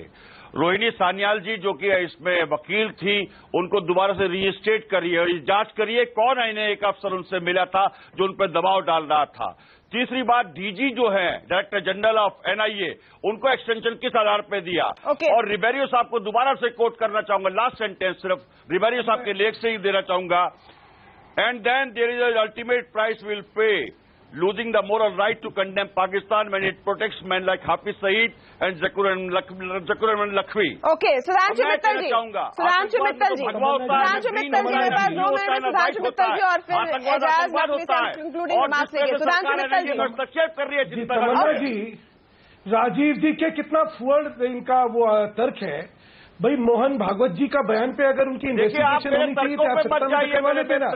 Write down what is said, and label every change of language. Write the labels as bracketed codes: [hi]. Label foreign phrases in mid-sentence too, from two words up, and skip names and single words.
[hi] रोहिणी सान्याल जी जो कि इसमें वकील थी, उनको दोबारा से रीइंस्टेट करिए और जांच करिए कौन एक अफसर उनसे मिला था जो उन पर दबाव डाल रहा था। तीसरी बात, डीजी जो है [en] Director General of NIA, [hi] उनको एक्सटेंशन किस आधार पर दिया। और रिबेरियो साहब को दोबारा से कोट करना चाहूंगा, [en] last sentence [hi] सिर्फ रिबेरियो साहब के लेख से ही देना चाहूंगा। [en] and then there is a ultimate price will pay losing the moral right to condemn Pakistan when it protects men like Hafiz Saeed and Zakur and Lakhvi. [hi] Okay, Sudhanshu Mittal ji, Sudhanshu Mittal ji, Sudhanshu Mittal जी, मेरे पास 2 मिनट में Sudhanshu Mittal जी और फिर एजाज नकवी से [en] concluding remarks [hi] लेंगे। Sudhanshu Mittal जी, हस्तक्षेप कर रही है तमन्ना जी, राजीव जी के कितना फुअर्ड इनका वो तर्क है। भाई मोहन भागवत जी का बयान पे अगर उनकी इन्वेस्टिगेशन होनी चाहिए तो आप सत्ता में करवाने देना।